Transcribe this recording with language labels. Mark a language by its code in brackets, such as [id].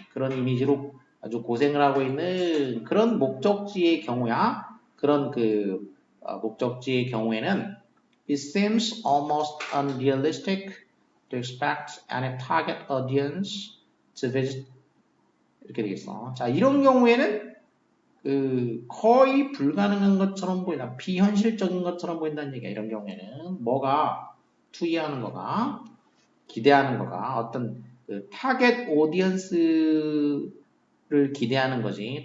[ko] 그런 이미지로 아주 고생을 하고 있는 그런 목적지의 경우야. 그런 그 목적지의 경우에는 [en] it seems almost unrealistic to expect any target audience to visit [ko] 이렇게 되겠어. 자, 이런 경우에는 그 거의 불가능한 것처럼 보인다. 비현실적인 것처럼 보인다는 얘기야. 이런 경우에는 뭐가 투이하는 거가 기대하는 거가 어떤 그 타겟 오디언스를 기대하는 거지.